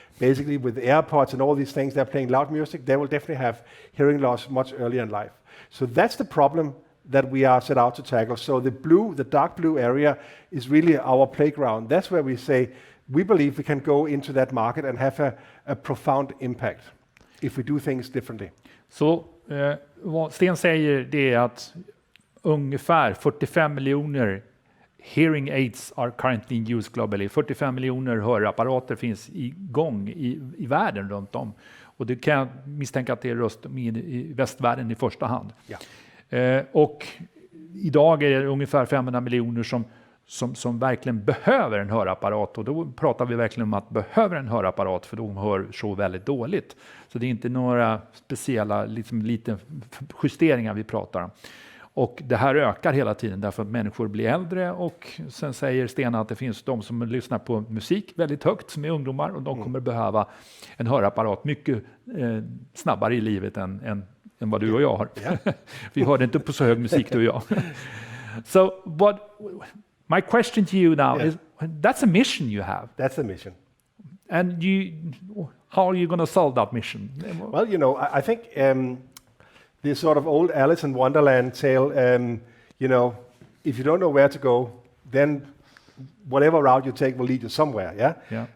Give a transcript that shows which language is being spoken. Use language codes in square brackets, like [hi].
[en] Basically, with AirPods and all these things, they're playing loud music. They will definitely have hearing loss much earlier in life. So that's the problem that we are set out to tackle. So the dark blue area is really our playground. That's where we say we believe we can go into that market and have a profound impact if we do things differently. [sv] Så vad Sten säger det är att ungefär 45 miljoner [en] hearing aids are currently in use globally. [sv] 45 miljoner hörapparater finns igång i världen runt om. Och det kan jag misstänka att det är röst i västvärlden i första hand. Och idag är det ungefär 500 miljoner som verkligen behöver en hörapparat. Och då pratar vi verkligen om att behöver en hörapparat, för de hör så väldigt dåligt. Så det är inte några speciella lite justeringar vi pratar om. Och det här ökar hela tiden därför att människor blir äldre, och sen säger Sten att det finns de som lyssnar på musik väldigt högt som är ungdomar, och de kommer behöva en hörapparat mycket snabbare i livet än vad du och jag har. Vi hörde inte på så hög musik du och jag. [en] So my question to you now is, that's a mission you have. That's the mission. And how are you going to solve that mission? Well, I think the sort of old Alice in Wonderland tale, if you don't know where to go, then whatever route you take will lead you somewhere, yeah?